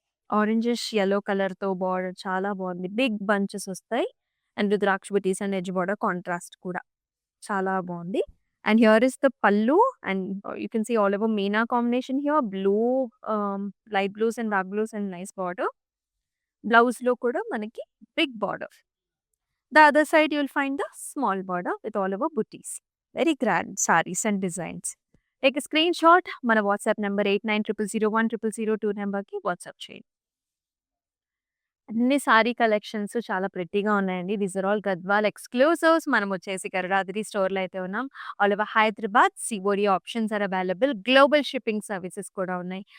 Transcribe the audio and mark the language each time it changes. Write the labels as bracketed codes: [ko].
[te] Orangish yellow కలర్‌తో border చాలా బాగుంది. బిగ్ బంచెస్ వస్తాయి. And rudraksha buttis and edge border contrast కూడా చాలా బాగుంది. [en] And here is the pallu and you can see all over meena combination here. Blue, light blues and dark blues and nice border. [te] బ్లౌజ్‌లో కూడా మనకి big border. [en] The other side you will find the small border with all over booties. Very grand sarees and designs. Take a screenshot. [te] మన WhatsApp number 8900010002 నెంబర్‌కి WhatsApp చేయండి. అన్ని sorry collections చాలా ప్రెట్టీగా ఉన్నాయండి. [en] These are all Gadwal exclusives. [te] మనం వచ్చేసి గరుడాద్రి స్టోర్‌లో అయితే ఉన్నాం. [en] All over Hyderabad. COD options are available. [te] Global shipping services కూడా ఉన్నాయి.